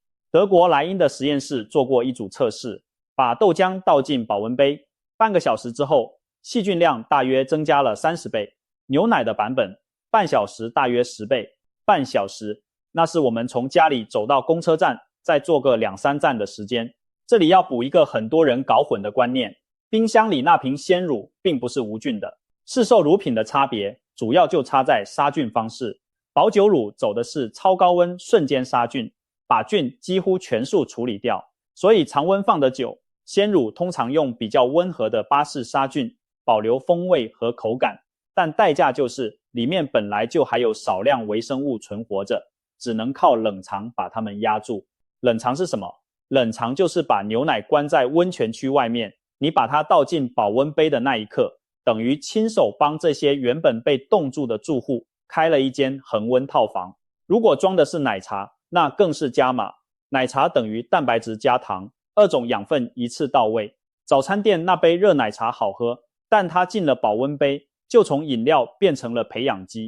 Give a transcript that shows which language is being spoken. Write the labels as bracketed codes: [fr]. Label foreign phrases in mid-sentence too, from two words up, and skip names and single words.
[zh] 德國萊茵的實驗室做過一組測試，把豆漿倒進保溫杯，半個小時之後，細菌量大約增加了30倍。牛奶的版本，半小時大約10倍，半小時。那是我們從家裡走到公車站，再坐個2-3站的時間。這裡要補一個很多人搞混的觀念，冰箱裡那瓶鮮乳並不是無菌的。市售乳品的差別，主要就差在殺菌方式。保久乳走的是超高溫瞬間殺菌，把菌幾乎全數處理掉，所以常溫放得久。鮮乳通常用比較溫和的巴氏殺菌，保留風味和口感，但代價就是裡面本來就還有少量微生物存活着，只能靠冷藏把它們壓住。冷藏是什麼？冷藏就是把牛奶關在溫泉區外面，你把它倒進保溫杯的那一刻，等於親手幫這些原本被凍住的住戶開了一間恆溫套房。如果裝的是奶茶，那更是加碼。奶茶等於蛋白質加糖，2種養分一次到位。早餐店那杯熱奶茶好喝，但它進了保溫杯，就從飲料變成了培養基。